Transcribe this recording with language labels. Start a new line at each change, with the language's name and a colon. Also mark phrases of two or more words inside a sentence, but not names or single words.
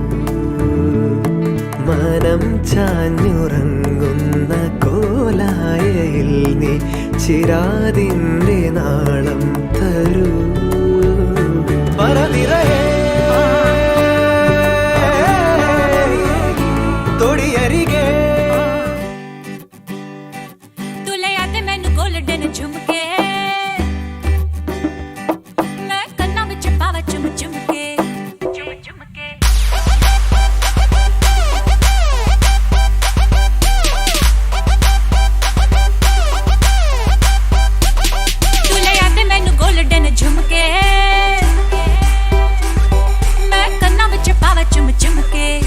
Malayalam: മനം ചാഞ്ഞുറങ്ങുന്ന കോലായയിൽ നീ ചിരാതിൻ്റെ നാളം തരൂ പറനിറയേ തൊടിയരികെ
Punjabi: തുലയാതെ ਮੈਨੂੰ ਗੋਲਡਨ ਝੁਮਕੇ ਮੈਂ ਕੰਨਾਂ ਵਿੱਚ ਪਾਵਾ ਚੁੰਮ ਚੁੰਮ ਕੇ ਚੁੰਮ ਚੁੰਮ ਕੇ ਤੁਲਯਾਦੇ ਮੈਨੂੰ ਗੋਲਡਨ ਝੁਮਕੇ ਮੈਂ ਕੰਨਾਂ ਵਿੱਚ ਪਾਵਾ ਚੁੰਮ ਚੁੰਮ ਕੇ